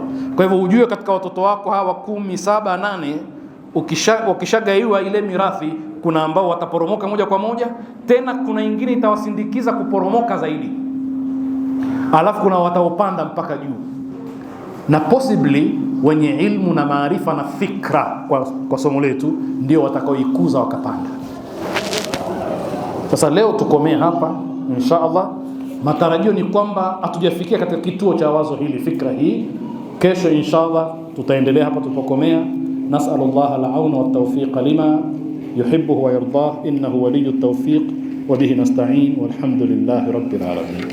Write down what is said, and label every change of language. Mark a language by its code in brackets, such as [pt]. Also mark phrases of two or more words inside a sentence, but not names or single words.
[sw] Kwa hivyo ujue katika watoto wako hawa 10, 7, 8, wakishagaiwa ile mirathi, kuna ambao wataporomoka moja kwa moja, tena kuna ingine itawasindikiza kuporomoka zaidi, alafu kuna wataopanda mpaka juu, na possibly wenye ilmu na maarifa na fikra kwa somo letu ndio watakaoikuza wakapanda. Sasa leo tukomee hapa [ar] إن شاء الله. [sw] Matarajio ni kwamba hatujafikia katika kituo cha wazo hili, fikra hii. Kesho [ar] إن شاء الله [sw] tutaendelea hapa tulipokomea. [ar] نسأل الله العون والتوفيق لما يحبه ويرضاه إنه ولي التوفيق وبه نستعين والحمد لله رب العالمين.